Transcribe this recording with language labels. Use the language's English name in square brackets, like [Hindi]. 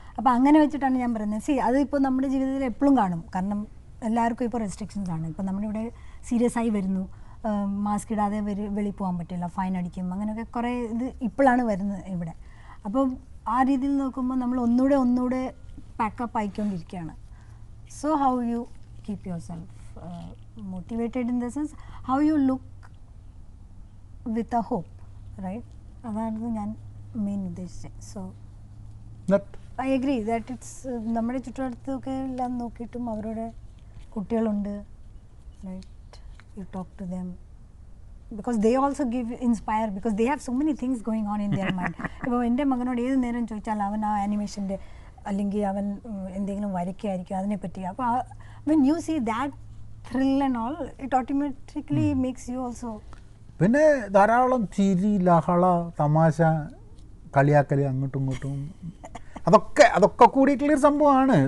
[Malayalam] അപ്പോൾ അങ്ങനെ വെച്ചിട്ടാണ് ഞാൻ പറയുന്നത്. അത് ഇപ്പോൾ നമ്മുടെ ജീവിതത്തിൽ എപ്പോഴും കാണും. കാരണം എല്ലാവർക്കും ഇപ്പോൾ റെസ്ട്രിക്ഷൻസ് ആണ്. ഇപ്പോൾ നമ്മളിവിടെ സീരിയസ് ആയി വരുന്നു, മാസ്ക് ഇടാതെ വെളിയിൽ പോകാൻ പറ്റില്ല, ഫൈൻ അടിക്കും, അങ്ങനെയൊക്കെ കുറേ ഇത് ഇപ്പോഴാണ് വരുന്നത് ഇവിടെ. അപ്പോൾ ആ രീതിയിൽ നോക്കുമ്പോൾ നമ്മൾ ഒന്നുകൂടെ പാക്കപ്പ് ആയിക്കൊണ്ടിരിക്കുകയാണ്. [English] So how you keep yourself motivated in the sense how you look with a hope, right? [Malayalam] അതാണ് ഞാൻ മെയിൻ ഉദ്ദേശിച്ചത്. [English] so I agree that it's [Malayalam] നമ്മുടെ ചുറ്റുവട്ടത്തൊക്കെ എല്ലാം നോക്കിയിട്ടും അവരുടെ കുട്ടികളുണ്ട്, right? [English] You talk to them because they also give inspire because they have so many things going on in their mind. [Malayalam] ഇപ്പോൾ എൻ്റെ മകനോട് ഏത് നേരം ചോദിച്ചാൽ അവൻ ആ ആനിമേഷൻ്റെ അല്ലെങ്കിൽ അവൻ എന്തെങ്കിലും വരയ്ക്കായിരിക്കും അതിനെപ്പറ്റി. [English] അപ്പോൾ when you see that thrill and all, it automatically makes you also. [Malayalam] പിന്നെ ധാരാളം ചിരി, ലഹള, തമാശ, കളിയാക്കൽ, അങ്ങോട്ടും ഇങ്ങോട്ടും, അതൊക്കെ കൂടിയിട്ടുള്ളൊരു സംഭവമാണ്.